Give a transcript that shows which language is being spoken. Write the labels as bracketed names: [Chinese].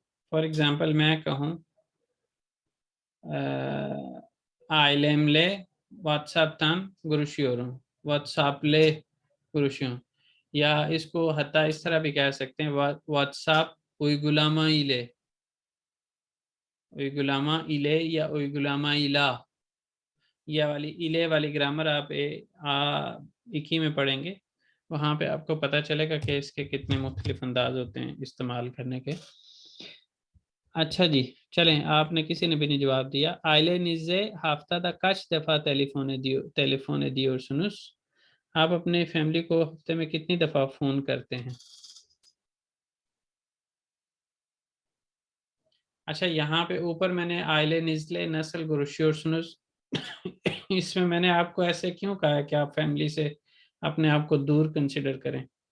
[Hindi] For example मैं कहूँ [Turkish] ailemle WhatsApp'tan görüşüyorum, WhatsApp'le görüşüyorum, [Hindi] या इसको हत्ता इस तरह भी कह सकते हैं, [Turkish] WhatsApp uygulama ile [Hindi] या [Turkish] uygulama ila, [Hindi] ये वाली इले वाली ग्रामर आप एक ही में पढ़ेंगे, वहाँ पे आपको पता चलेगा कि इसके कितने मुख्तलिफ अंदाज होते हैं इस्तेमाल करने के। अच्छा जी, चलें, आपने किसी ने भी नहीं जवाब दिया। [Turkish] Ailenizle haftada kaç defa telefon ediyorsunuz? [Hindi] आप अपने फैमिली को हफ्ते में कितनी दफा फोन करते हैं? अच्छा, यहाँ पे ऊपर मैंने [Turkish] Ailenizle nasıl görüşüyorsunuz [Hindi] इसमें मैंने आपको ऐसे क्यों कहा है कि आप फैमिली से अपने आप को दूर कंसिडर करें?